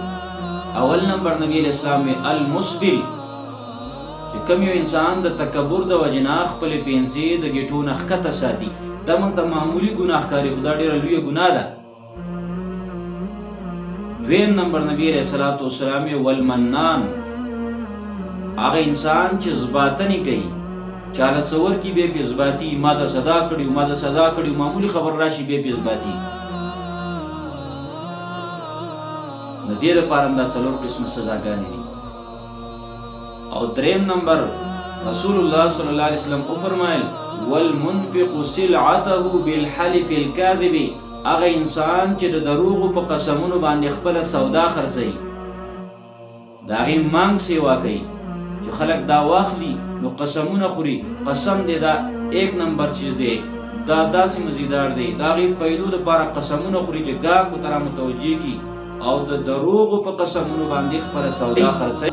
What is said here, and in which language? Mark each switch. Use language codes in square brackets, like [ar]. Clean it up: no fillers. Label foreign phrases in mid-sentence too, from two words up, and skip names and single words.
[ps] اول نمبر نبی [ar] علیه السلام المسبل [ps] چې کوم یو انسان د تکبر د وجې نه خپلې پنسې د ګیټو نه ښکته ساتي. دا موږ ته معمولي ګناه ښکاري خو دا ډېره لویه ګناه ده. دویم نمبر نبی [ar] علیه الصلاة والسلام والمنان [ps] هغه انسان چې زباتنې کوي، چاله څه ورکړي بیا پې زباتي، ما در صدا کړي ما در صدا کړي، معمولي خبر راشي بیا پې زباتي. نو دې دپاره هم دا 4 قسمه سزاګانې دي. او دریم نمبر رسول الله [ar] صلی الله علیه وسلم [ps] وفرمایل [ar] والمنفق سلعته بالحلف الكاذب [ps] هغه انسان چې د دروغو په قسمونو باندې خپله سودا خرڅوي، د هغې مانګ سیوا کوي چې خلک دا واخلي نو قسمونه خوري. قسم دی دا 1 نمبر چیز دی، دا داسې مزیدار دی، د هغې پیدو دپاره قسمونه خوري چې ګاهکو ته را متوجه کي او د دروغو په قسمونو باندې خپله سودا خرڅوي.